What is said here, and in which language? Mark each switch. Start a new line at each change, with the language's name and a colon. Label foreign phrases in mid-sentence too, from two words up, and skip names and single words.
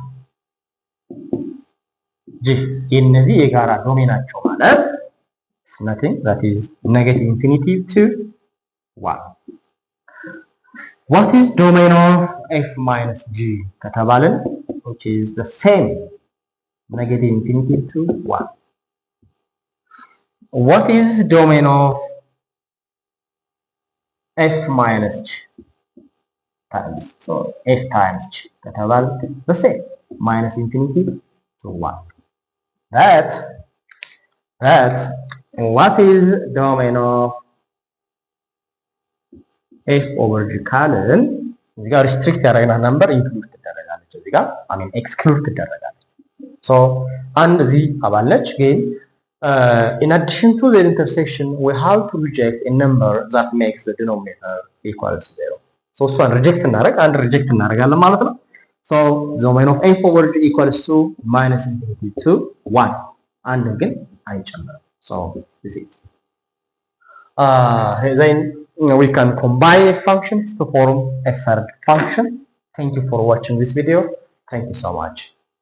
English: g
Amharic: የነዚህ የጋራ ዶሜናቸው ማለት
English: nothing that is negative infinity to 1 what is domain of f minus g ከተባለን which is the same negative infinity to 1 what is domain of f minus g times so f times g ከተባለ the same minus infinity to 1 that's what is domain of f over g
Amharic: ካለን እዚህ ጋር ሪስትሪክት ያደረግና ነምበር ኢንክሉድ ትደረጋለች እዚህ ጋር ኤክስክሉድ ትደረጋለች so
English: and the
Amharic: አባለች ግን
English: in addition to the intersection we have to reject a number that makes the denominator equal to 0 so
Amharic: እሷን ሪጀክት እናደርግ አንድ ሪጀክት እናደርጋለን ማለት ነው
English: so the domain of f over g equals to minus infinity to 1
Amharic: አንድ ግን አይጨምርም
English: so this is then we can combine functions to form a third function. Thank you for watching this video. Thank you so much.